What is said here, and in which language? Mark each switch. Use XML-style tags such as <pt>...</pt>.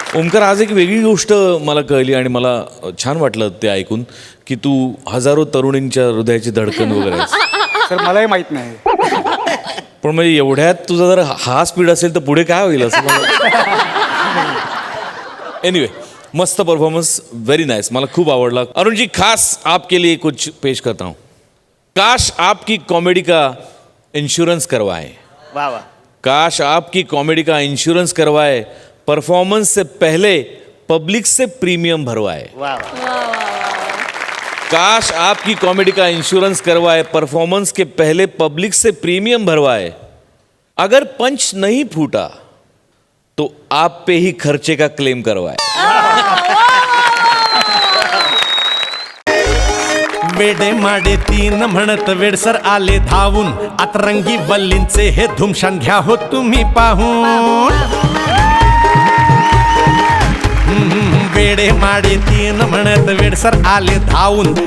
<mr>ओमकार, आज एक वेगळी गोष्ट मला कळली आणि मला छान वाटलं ते ऐकून की तू हजारो तरुणींच्या हृदयाची धडकन वगैरे आहेस. सर मलाही माहित नाही. पण म्हणजे एवढ्यात तुझा जर हा स्पीड असेल तर पुढे काय होईल असं मला. एनिवे, मस्त परफॉर्मन्स, व्हेरी नाइस, मला खूप आवडला.</mr> <hi>अरुण जी, खास आपके लिए कुछ पेश करता हूँ. काश आपकी कॉमेडी का इंश्योरेंस करवाए. वा वा. काश आपकी कॉमेडी का इंश्योरेंस करवाए. परफॉर्मेंस से पहले पब्लिक से प्रीमियम भरवाए. वा वा. काश आपकी कॉमेडी का इंश्योरेंस करवाए. परफॉर्मेंस के पहले पब्लिक से प्रीमियम भरवाए. अगर पंच नहीं फूटा तो आप पे ही खर्चे का क्लेम करवाए.</hi> <mr>वेडे माडे 3 म्हणत वेडसर आले धावून. अतरंगी वल्लींचे हे धुमशान घ्या हो तुम्ही पाहून. वेडे माडे 3 म्हणत वेडसर आले धावून.</mr>